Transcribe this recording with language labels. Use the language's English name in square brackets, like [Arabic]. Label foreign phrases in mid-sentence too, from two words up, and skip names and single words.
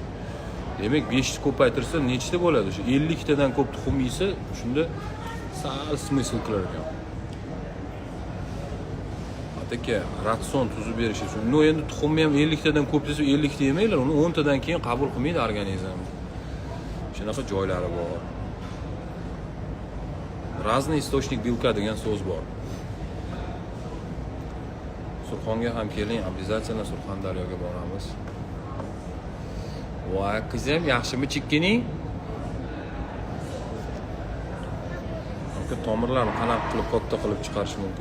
[Uzbek] Demak, 5 ta ko'paytirsa nechta bo'ladi? O'sha 50 tadan ko'p tuxum yesa, shunda sal smysl qilar ekan. Aka, ratsion tuzib berish uchun. No, endi tuxumni ham 50 tadan ko'p desa 50 ta yemanglar, uni 10 tadan keyin qabul qilmaydi organizm. Shunaqa joylari bor. [Russian] Разный источник белка [Uzbek] degan so'z bor. Surxonga ham keling, обязательно Surxondaryoga boramiz. Voy, qizim, yaxshimi chekkining? Aka, tomirlarni qanaq qilib katta qilib chiqarish mumkin?